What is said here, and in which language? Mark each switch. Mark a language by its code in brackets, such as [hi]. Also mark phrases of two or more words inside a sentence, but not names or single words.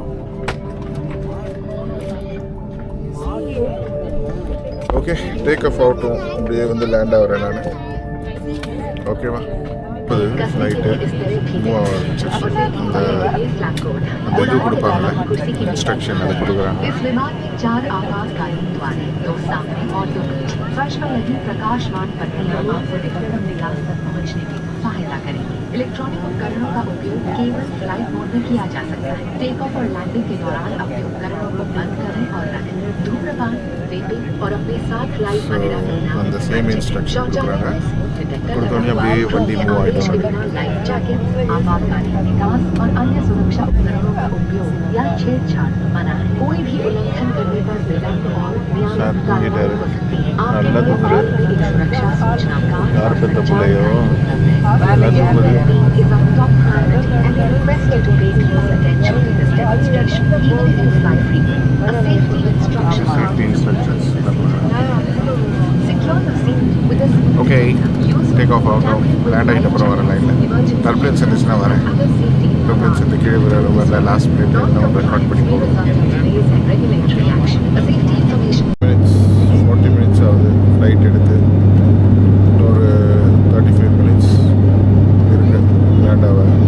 [ta] ஓகே, [en] take off [ta] ஆகட்டும். அப்படியே வந்து லேண்ட் ஆகிறேன் நான். ஓகேவா? [en] flight move [ta] ஆகிடுச்சு. அந்த இது கொடுப்பாங்கல்ல இன்ஸ்ட்ரக்ஷன், அதை கொடுக்குறாங்க. [hi] इस विमान में 4 आपातकालीन द्वारें, 2 सामने और 2 पीछे। फर्श पर लगी प्रकाशमान पट्टियां आपको निकटतम निकास तक पहुंचने में सहायता करेंगी। इलेक्ट्रॉनिक उपकरणों का उपयोग केवल [en] flight mode [hi] में किया जा सकता है। [en] take off [hi] और लैंडिंग के दौरान अपने उपकरणों को बंद करें और रखें। धूम्रपान, वेपिंग और अपने साथ लाइट वगैरह करना। [ta] அந்த [en] same instruction [ta] கொடுக்குறாங்க. கொடுத்தோன்னே அப்படியே வண்டி மூவ் ஆகிடும். [en] life jacket, [hi] आपातकालीन निकास और अन्य सुरक्षा उपकरणों का उपयोग या छेड़छाड़ मना है। कोई भी उल्लंघन करने पर विलंब और न्यायिक कार्रवाई हो सकती है। आपके लिए एक सुरक्षा सूचना [ta] யார் பெற்ற பிள்ளையோ [en] is of top priority and we request you to pay close attention to this demonstration even if you fly free. A safety instruction. safety instructions. Secure the seat with a [ta] ஓகே, [en] take off [ta] ஆகட்டும். லேண்ட் ஆகிட்ட அப்புறம் வர லைனில் டர்புலன்ஸ் இருந்துச்சுன்னா வரேன். டர்புலன்ஸ் இந்த கீழே வரல [en] last minute [ta] நம்ம ரெக்கார்ட் பண்ணி போடுவோம். 40 minutes ஆகுது ஃப்ளைட் எடுத்து. ஒரு 35 minutes இருக்கு லேண்ட் ஆக.